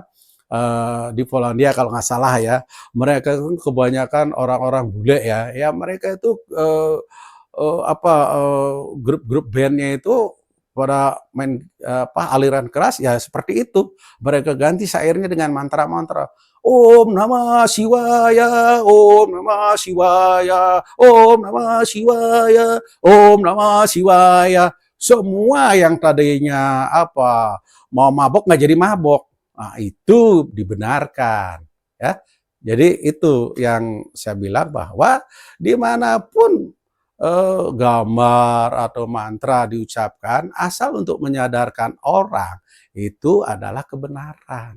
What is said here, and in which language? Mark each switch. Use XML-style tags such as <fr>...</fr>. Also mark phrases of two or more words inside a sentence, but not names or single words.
<id>Di Polandia kalau nggak salah ya, mereka itu kebanyakan orang-orang bule ya, ya mereka itu grup-grup bandnya itu pada main aliran keras ya seperti itu. Mereka ganti syairnya dengan mantra-mantra.</id> <sa>Om Namah Shivaya, Om Namah Shivaya, Om Namah Shivaya, Om Namah Shivaya.</sa> <id>Semua yang tadinya mau mabok nggak jadi mabok. Nah, itu dibenarkan ya. Jadi itu yang saya bilang bahwa dimanapun gambar atau mantra diucapkan asal untuk menyadarkan orang itu adalah kebenaran.</id>